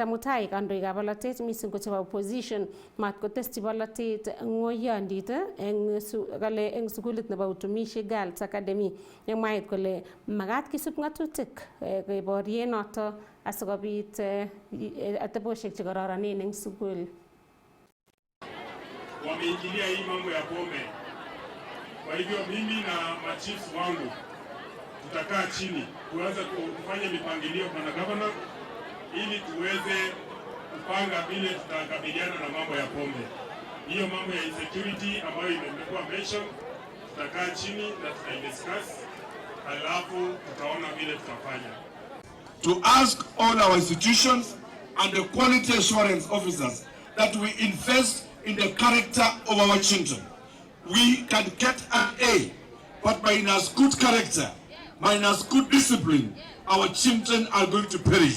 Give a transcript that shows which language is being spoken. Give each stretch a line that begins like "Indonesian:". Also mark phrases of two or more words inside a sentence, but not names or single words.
Kalenjin: Mutai kandoikab bolotet mising ko chebo opposition mat kotesyi bolotet ng'oiyondit eng sukulit nebo Utumishi Girls Academy. Mwaet kole makat kisub ng'atutik keborye noto asikobit atebosiek chekororonen eng sukul.
Swahili: Wameingilia hii mambo ya pombe. Kwa hivyo mimi na machiefs wangu tutakaa chini tuanze kufanya mipangilio na governor ili tuweze kupanga vile tutakabiliana na mambo ya pombe. Hiyo mambo ya insecurity ambayo imekuwa mention, tutakaa chini na tutadiscuss, alafu tutaona vile tutafanya.
English: To ask all our institutions and the quality assurance officers that we invest in the character of our children. We can get an A, but minus good character, minus good discipline, our children are going to perish.